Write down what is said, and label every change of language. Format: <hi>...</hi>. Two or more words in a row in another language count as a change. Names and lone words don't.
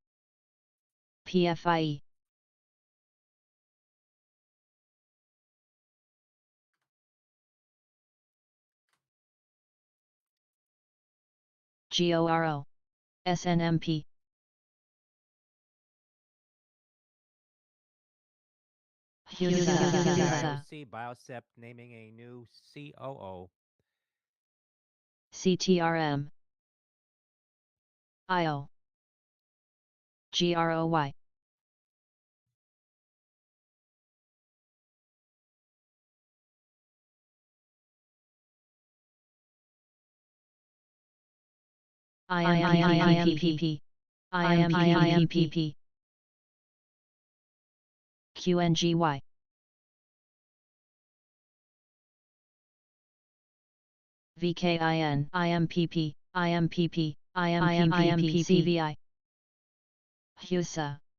<en>PFIE GORO SNMP BIOC, Biocept, naming a new COO. CTRM IO GROY IMPP IMPP QNGY VKIN IMPP IMPP IMPP CVI HUSA</en>